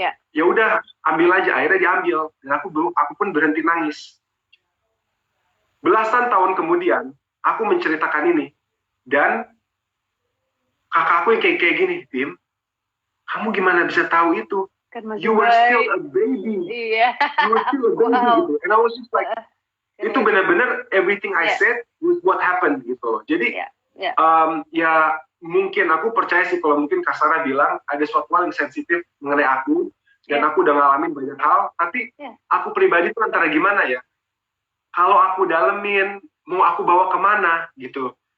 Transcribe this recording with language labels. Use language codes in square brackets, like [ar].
[id] Ya udah, ambil aja, akhirnya diambil, dan aku pun berhenti nangis. Belasan tahun kemudian, aku menceritakan ini, dan kakakku yang kayak gini, Bim, kamu gimana bisa tahu itu? [en] You were still a baby. You were still a baby [id] gitu. [en] And I was just like, [id] itu benar-benar [en] everything I said was what happened gitu. [id] Jadi ya mungkin aku percaya sih kalau mungkin Kak Sarah bilang ada suatu hal yang sensitif mengenai aku, dan aku udah ngalamin banyak hal, tapi aku pribadi tuh antara gimana ya? Kalau aku dalemin, mau aku bawa kemana gitu.